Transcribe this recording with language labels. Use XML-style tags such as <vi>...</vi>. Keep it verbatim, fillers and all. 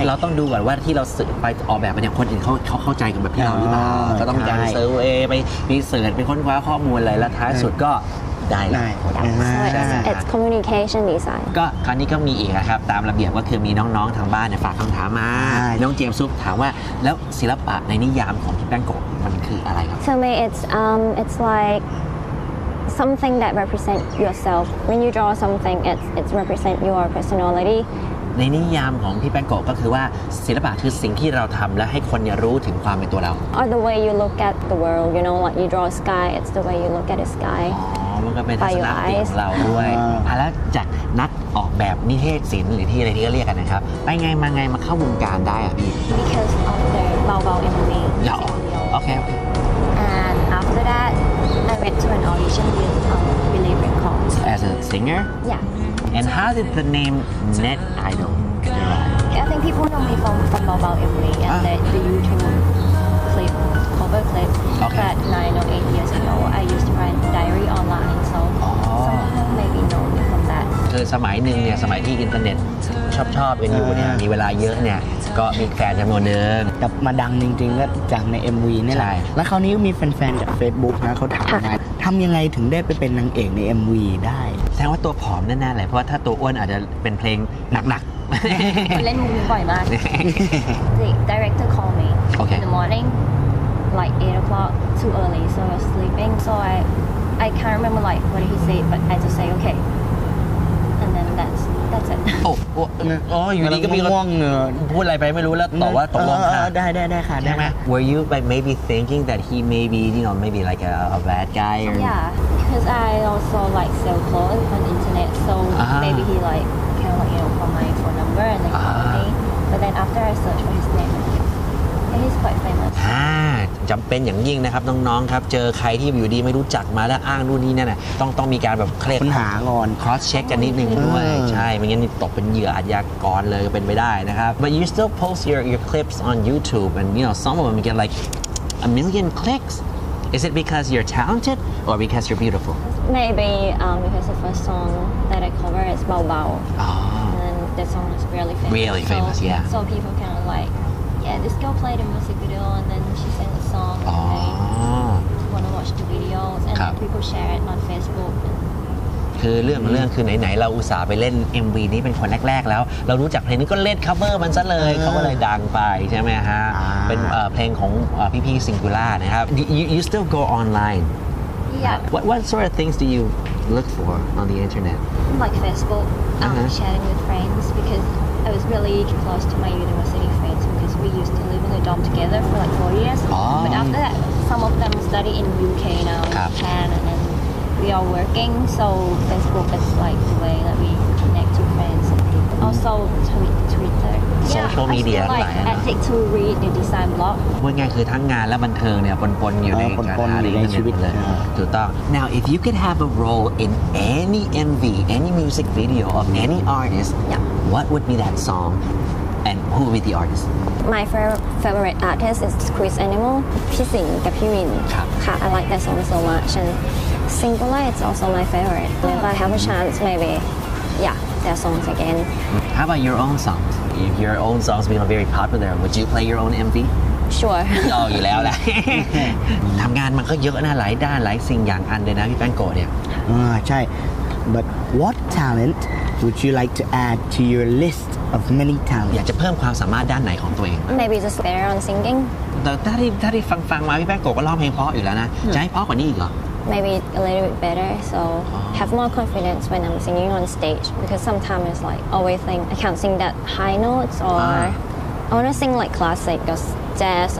<th>เราต้องดูก่อนว่าที่เราไปออกแบบไปเนี่ยคนอื่นเขาเขาเข้าใจกันแบบที่เราหรือเปล่าก็ต้องมีการเซอร์เวย์ไปรีเสิร์ชไปค้นคว้าข้อมูลอะไรแล้วท้ายสุดก็ได้ ได้</th> <en>so it's, it's communication design</en> <th>ก็คราวนี้ก็มีอีกนะครับตามระเบียบก็คือมีน้องๆทางบ้านเนี่ยฝากคำถามมาน้องเจมส์ซุปถามว่าแล้วศิลปะในนิยามของพี่แป้งโกะมันคืออะไรครับ</th> <en>To me it's um it's like something that represent yourself when you draw something it's it's represent your personality</en> <th>ในนิยามของพี่แป้งโกะก็คือว่าศิลปะคือสิ่งที่เราทำและให้คนเนี่ยรู้ถึงความเป็นตัวเรา</th> <en>Or the way you look at the world you know like you draw sky it's the way you look at the sky</en> <th>มันก็เป็นทัศนคติของเราด้วยแล้วจากนักออกแบบนิเทศศิลป์หรือที่อะไรที่ก็เรียกกันนะครับไปไงมาไงมาเข้าวงการได้อ่ะพี่</th> <en>because of the Baobao เอ็ม เอ็ม เอ</en> <th>โอเคโอเค</th> <en>and after that I went to an audition with Believe Records as a singer yeah and how did the name Net Idol I think people know me from from Baobao เอ็ม เอ็ม เอ and the, the YouTube clip cover clip okay. but nine or eight years ago I used to write a diary online so some people maybe know me from that</en> <th>คือสมัยหนึ่งเนี่ยสมัยที่อินเทอร์เน็ตชอบชอบกันอยู่เนี่ยมีเวลาเยอะเนี่ยก็มีแฟนจำนวนหนึ่ง แต่มาดังจริงๆก็จากใน เอ็ม วี นี่แหละแล้วคราวนี้มีแฟนๆจาก Facebook นะเขาถามมาทำยังไงถึงได้ไปเป็นนางเอกใน เอ็ม วี ได้ แสดงว่าตัวผอมแน่ๆเลยเพราะว่าถ้าตัวอ้วนอาจจะเป็นเพลงหนักๆ เล่นมุกนี้บ่อยมาก</th> <en>The director called me okay. in the morning like eight o'clock too early so I was sleeping so I I can't remember like what he said but I just say okay and then that's that's it</en> <th>โอ้อ๋ออยู่ดีก็มี ง่วง พูดอะไรไปไม่รู้แล้วตอบว่าตกลงค่ะ ได้ได้ได้ค่ะ ใช่ไหม</th> <en>Were you like maybe thinking that he maybe you know maybe like a, a bad guy or yeah because I also like sell clothes on internet so uh-huh. maybe he like kind of like you know from my phone number and like uh-huh. called me but then after I search for his name and he's quite famous</en> <th>อ่าจำเป็นอย่างยิ่งนะครับน้องๆครับเจอใครที่อยู่ดีไม่รู้จักมาแล้วอ้างนู่นนี่นั่นน่ะต้องต้องมีการแบบเคลียร์ ปัญหาก่อน cross check กันนิดนึงด้วยใช่ไม่งั้นตกเป็นเหยื่ออาชญากรเลยก็เป็นไปได้นะครับ</th> <en>but you still post your your clips on YouTube and you know some of them get like a million clicks is it because you're talented or because you're beautiful maybe um, because the first song that I cover is Bao Bao oh. and that song is really famous really famous so, yeah so people kind of like yeah this girl played a music video and then she sang a song oh. and they want to watch the videos and</en> <th>ครับ</th> <en>people share it on Facebook</en> <th>คือเรื่องของเรื่องคือไหนๆเราอุตส่าห์ไปเล่น เอ็ม วี นี้เป็นคนแรกๆแล้วเรารู้จักเพลงนี้ก็เล่น cover มันซะเลยเขาก็เลยดังไปใช่ไหมฮะเป็นเอ่อเพลงของเอ่อพี่ๆ Singular นะครับ</th> <en>you, you still go online yeah what what sort of things do you look for on the internet like Facebook um, uh-huh. sharing with friends because I was really close to my university friends because we used to live in a dorm together for like four years. Oh. But after that, some of them study in U K now, Japan, and then we are working. So Facebook is like the way that we connect to friends and people. Also, Twitter. Social yeah, media. I feel like addicted to read the design blog.</en> <th>พูดง่ายคือทั้งงานและบันเทิงเนี่ยปนๆอยู่ใน ในชีวิตเลย ถูกต้อง</th> <en>Now, if you could have a role in any M V, any music video of any artist, yeah. what would be that song? And who would be the artist? My favorite artist is Chris Animal, พี่สิงห์กับพี่วินค่ะ I like that song so much and Singular is also my favorite. If I have a chance, maybe yeah, their songs again. How about your own songs? If your own songs become very popular, would you play your own M V? Sure.</en> <th>อ๋ออยู่แล้วแหละทำงานมันก็เยอะนะหลายด้านหลายสิ่งอย่างอันเลยนะพี่แป้งโกะเนี่ย อ่าใช่</th> <en>But what talent would you like to add to your list of many talents</en> <th>อยากจะเพิ่มความสามารถด้านไหนของตัวเอง</th> <en>Maybe just better on singing</en> <th>แต่ถ้าที่ถ้าที่ฟังฟังมาพี่แป้งโกะก็ร้องเพลงเพราะอยู่แล้วนะจะให้เพราะกว่านี้อีกเหรอ</th> <en>Maybe a little bit better so have more confidence when I'm singing on stage because sometimes it's like always think I can't sing that high notes or I want to sing like classic or jazz</en>